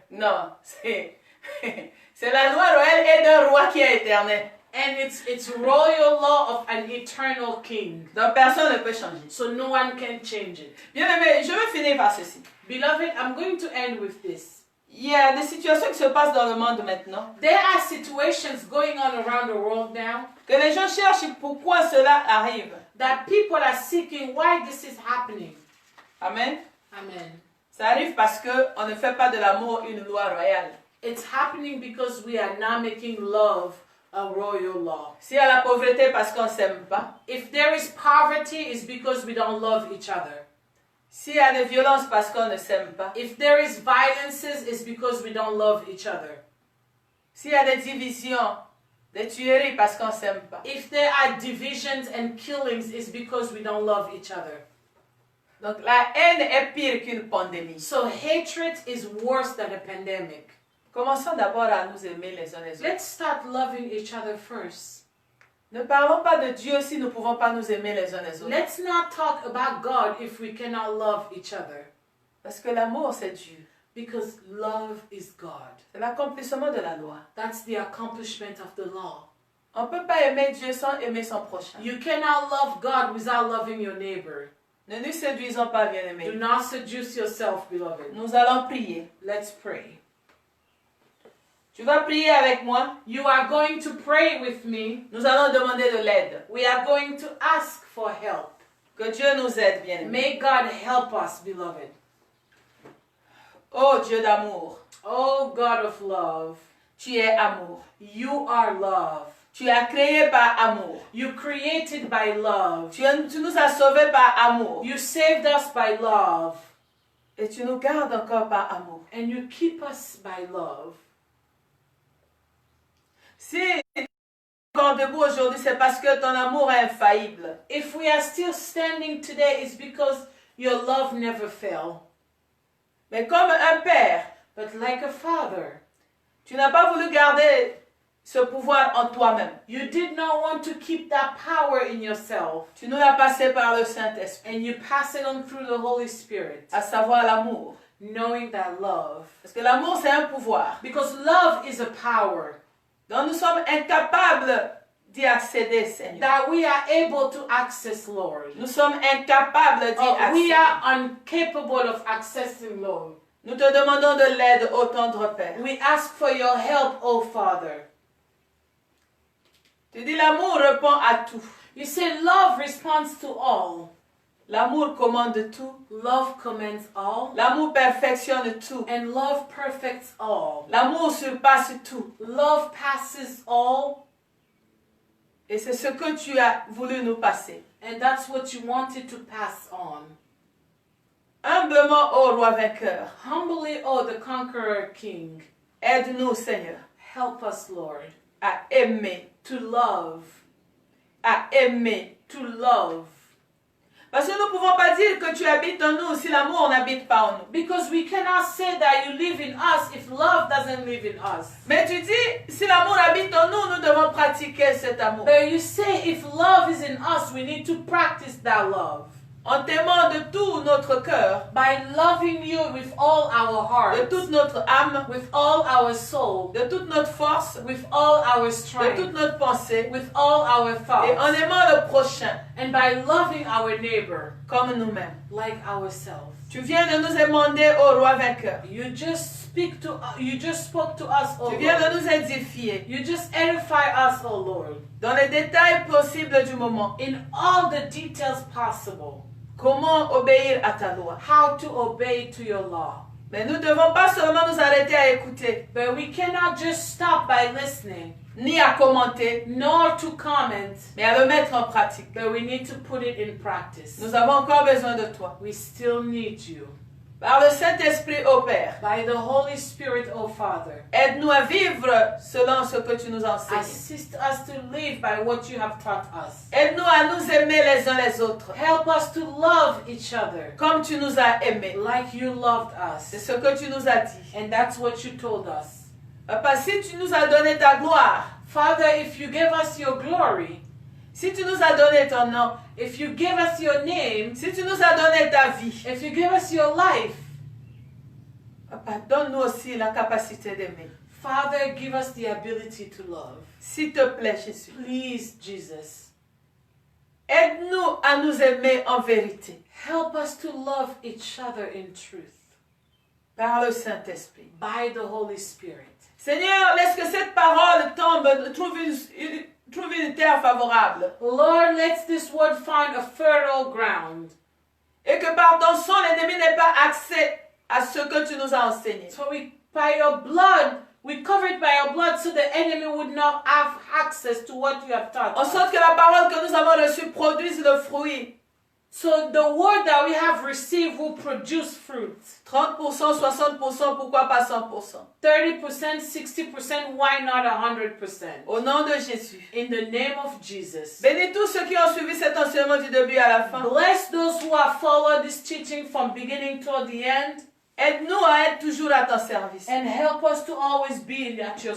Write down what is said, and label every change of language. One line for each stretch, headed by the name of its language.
French: Non, c'est la loi royale et d'un roi qui est éternel.
English: And it's royal law of an eternal king.
French: Donc personne ne peut changer.
English: So no one can change it.
French: Bien aimé, je vais finir par ceci.
English: Beloved, I'm going to end with this.
French: Il y a des situations qui se passent dans le monde maintenant.
English: There are situations going on around the world now
French: Que les gens cherchent pourquoi cela arrive.
English: that people are seeking why this is happening.
French: Amen.
English: Amen.
French: Ça arrive parce qu'on ne fait pas de l'amour une loi royale.
English: It's happening because we are now making love a royal law.
French: S'il y a la pauvreté parce qu'on ne s'aime pas.
English: If there is poverty, it's because we don't love each other.
French: S'il y a des violences parce qu'on ne s'aime pas.
English: If there is violences, it's because we don't love each other.
French: S'il y a des divisions, des tueries parce qu'on ne s'aime pas.
English: If there are divisions and killings, it's because we don't love each other.
French: Donc la haine est pire qu'une pandémie.
English: So hatred is worse than a pandemic.
French: Commençons d'abord à nous aimer les uns les autres.
English: Let's start loving each other first.
French: Ne parlons pas de Dieu si nous ne pouvons pas nous aimer les uns les autres.
English: Let's not talk about God if we cannot love each other.
French: Parce que l'amour, c'est Dieu.
English: Because love is God.
French: C'est l'accomplissement de la loi.
English: That's the accomplishment of the law.
French: On ne peut pas aimer Dieu sans aimer son prochain.
English: You cannot love God without loving your neighbor.
French: Ne nous séduisons pas,
English: Do
French: bien-aimés.
English: not seduce yourself, beloved.
French: Nous allons prier.
English: Let's pray.
French: Tu vas prier avec moi.
English: You are going to pray with me.
French: Nous allons demander de l'aide.
English: We are going to ask for help.
French: Que Dieu nous aide, bien-aimés.
English: May God help us, beloved.
French: Oh Dieu d'amour,
English: Oh God of love,
French: tu es amour.
English: you are love.
French: Tu as créé par amour.
English: You created by love.
French: Tu nous as sauvés par amour.
English: You saved us by love.
French: Et tu nous gardes encore par amour.
English: And you keep us by love.
French: Si tu es encore debout aujourd'hui, c'est parce que ton amour est infaillible.
English: If we are still standing today, it's because your love never fell.
French: Mais comme un père,
English: But like a father,
French: tu n'as pas voulu garder ce pouvoir en toi-même.
English: you did not want to keep that power in yourself.
French: Tu nous l'as passé par le Saint-Esprit,
English: And you pass it on through the Holy Spirit,
French: à savoir l'amour.
English: knowing that love.
French: Parce que l'amour, c'est un pouvoir.
English: Because love is a power
French: Donc nous sommes incapables d'y accéder, Seigneur.
English: that we are able to access, Lord.
French: Nous sommes incapables d'y
English: We
French: accéder.
English: are incapable of accessing, Lord.
French: Nous te demandons de l'aide, ô tendre Père.
English: We ask for your help, O Father.
French: Tu dis l'amour répond à tout.
English: You say love responds to all.
French: L'amour commande tout.
English: Love commands all.
French: L'amour perfectionne tout.
English: And love perfects all.
French: L'amour surpasse tout.
English: Love passes all.
French: Et c'est ce que tu as voulu nous passer.
English: And that's what you wanted to pass on.
French: Humblement, ô roi vainqueur,
English: Humbly, oh, the conqueror king,
French: aide-nous, Seigneur,
English: help us, Lord,
French: à aimer,
English: to love,
French: à aimer.
English: to love.
French: Parce que nous ne pouvons pas dire que tu habites en nous si l'amour n'habite pas en nous.
English: Because we cannot say that you live in us if love doesn't live in us.
French: Mais tu dis, si l'amour habite en nous, nous devons pratiquer cet amour.
English: But you say if love is in us, we need to practice that love.
French: En t'aimant de tout notre cœur,
English: By loving you with all our
French: de
English: heart,
French: toute notre âme,
English: with all our soul,
French: de toute notre force,
English: with all our
French: de toute
English: strength,
French: notre pensée,
English: with all our
French: et en
English: thoughts,
French: aimant le prochain
English: and by loving our neighbor
French: comme nous-mêmes.
English: like ourselves.
French: Tu viens de nous émander, ô roi vainqueur.
English: You just spoke to us, oh
French: Tu viens
English: Lord.
French: de nous édifier
English: You just edify us, oh Lord,
French: dans les détails possibles du moment.
English: in all the details possible.
French: Comment obéir à ta loi.
English: How to obey to your law.
French: Mais nous ne devons pas seulement nous arrêter à écouter,
English: But we cannot just stop by listening,
French: ni à commenter,
English: nor to comment,
French: mais à le mettre en pratique.
English: but we need to put it in practice.
French: Nous avons encore besoin de toi.
English: We still need you.
French: Par le Saint-Esprit, ô Père,
English: By the Holy Spirit, O Father,
French: aide-nous à vivre selon ce que tu nous enseignes.
English: assist us to live by what you have taught us.
French: Aide-nous à nous aimer les uns les autres,
English: Help us to love each other
French: comme tu nous as aimés.
English: like you loved
French: C'est
English: us.
French: ce que tu nous as dit.
English: And that's what you told us.
French: Papa, si tu nous as donné ta gloire,
English: Father, if you give us your glory,
French: si tu nous as donné ton nom,
English: if you give us your name,
French: si tu nous as donné ta vie,
English: if you give us your life,
French: Papa, donne-nous aussi la capacité d'aimer.
English: Father, give us the ability to love.
French: S'il te plaît, Jésus.
English: Please, Jesus.
French: Aide-nous à nous aimer en vérité,
English: Help us to love each other in truth
French: par le Saint-Esprit.
English: by the Holy Spirit.
French: Seigneur, laisse que cette parole tombe, trouve une terre favorable.
English: Lord, let this word find a fertile ground.
French: Et que par ton sang, l'ennemi n'ait pas accès à ce que tu nous as enseigné.
English: So by your blood, we cover it by your blood so the enemy would not have access to what you have taught
French: En
English: us.
French: sorte que la parole que nous avons reçue produise le fruit.
English: So the word that we have received will produce fruit.
French: 30%, 60%, pourquoi pas 100%.
English: 30%, 60%, why not 100%?
French: Au nom de Jésus.
English: In the name of Jesus.
French: Bénis tous ceux qui ont suivi cet enseignement du début à la fin.
English: Bless those who have followed this teaching from beginning toward the end.
French: Aide-nous à être toujours à ton service.
English: And help us to always be at your